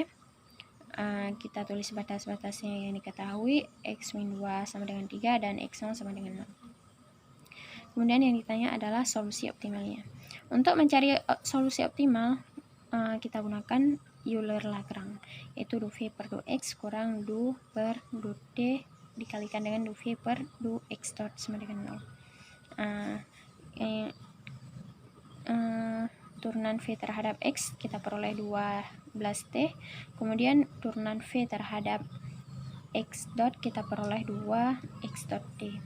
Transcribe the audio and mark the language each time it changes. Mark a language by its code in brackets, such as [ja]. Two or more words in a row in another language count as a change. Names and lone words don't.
[id] Kita tulis batas-batasnya yang diketahui, x min 2 sama dengan 3 dan x0 sama dengan 0. Kemudian yang ditanya adalah solusi optimalnya. Untuk mencari solusi optimal, kita gunakan Euler-Lagrange, yaitu du V per du X kurang du per du T dikalikan dengan du V per du X dot sama dengan 0. Turunan V terhadap X kita peroleh 12T, kemudian turunan V terhadap X dot kita peroleh 2X dot T.